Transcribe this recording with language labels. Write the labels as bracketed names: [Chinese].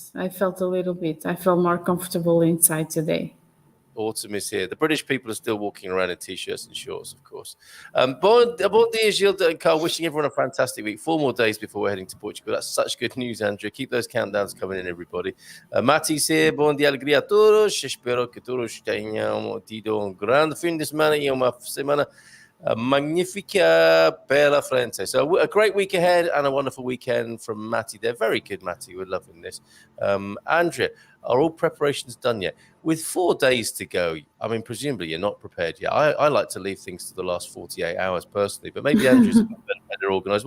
[English] I felt more comfortable inside today. Autumn is here. The British people are still walking around in T-shirts and shorts, of course. [Portuguese] Bon dia, [English] Gilda and Carl. Wishing everyone a fantastic week. 4 more days before we're heading to Portugal. That's such good news, Andrew. Keep those countdowns coming in, everybody. Matty's here. [Portuguese] Bom dia, alegria a todos. Espero que todos tenham tido grande fim de semana e uma semana magnifica pela frente. [English] So a great week ahead and a wonderful weekend from Matty. They're very good, Matty. We're loving this. Andrea, Are all preparations done yet? With 4 days to go, I mean, presumably you're not prepared yet. I like to leave things to the last 48 hours personally, but maybe Andrew's better organised.